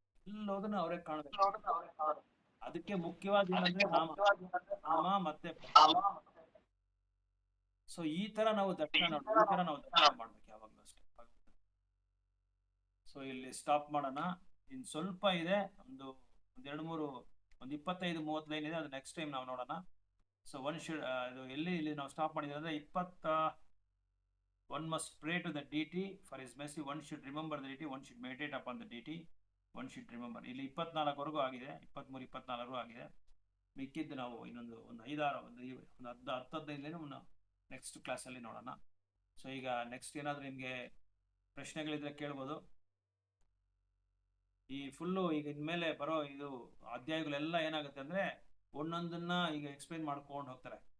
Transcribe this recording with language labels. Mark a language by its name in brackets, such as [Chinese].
[Kannada] ಎಲ್ಲೋದನ್ನ ಅವರೇ ಕಾಣಬೇಕು. ಅದಕ್ಕೆ ಮುಖ್ಯವಾದ ಏನಂದ್ರೆ ನಾಮ ಮತ್ತೆ. ಸೊ ಈ ತರ ನಾವು ದರ್ಶನ ಮಾಡ್ಬೇಕು ಯಾವಾಗ್ಲೂ ಅಷ್ಟೇ. ಸೊ ಇಲ್ಲಿ ಸ್ಟಾಪ್ ಮಾಡೋಣ. ಇನ್ ಸ್ವಲ್ಪ ಇದೆ, ಒಂದು 25-30 ಲೈನ್ ಇದೆ, ಅದು ನೆಕ್ಸ್ಟ್ ಟೈಮ್ ನಾವು ನೋಡೋಣ. ಸೊ ಇದು ಇಲ್ಲಿ ನಾವು ಸ್ಟಾಪ್ ಮಾಡಿದ್ರೆ ಅಂದ್ರೆ [English] 1 must pray to the deity for his mercy, 1 should remember the deity, 1 should meditate upon the deity, 1 should remember. [Kannada] ಇಲ್ಲಿ 24 ಆಗಿದೆ, 23-24 ಆಗಿದೆ. ಮಿಕ್ಕಿದ್ದು ನಾವು ಇನ್ನೊಂದು 10-15 ಲೈನ್ ನೆಕ್ಸ್ಟ್ ಕ್ಲಾಸಲ್ಲಿ ನೋಡೋಣ. ಸೊ ಈಗ ನೆಕ್ಸ್ಟ್ ಏನಾದರೂ ನಿಮಗೆ ಪ್ರಶ್ನೆಗಳಿದ್ರೆ ಕೇಳ್ಬೋದು. ಈ ಫುಲ್ಲು ಈಗ ಇನ್ಮೇಲೆ ಬರೋ ಇದು ಅಧ್ಯಾಯಗಳೆಲ್ಲ ಏನಾಗುತ್ತೆ ಅಂದ್ರೆ ಒಂದೊಂದನ್ನ ಈಗ ಎಕ್ಸ್ಪ್ಲೈನ್ ಮಾಡ್ಕೊಂಡು ಹೋಗ್ತಾರೆ.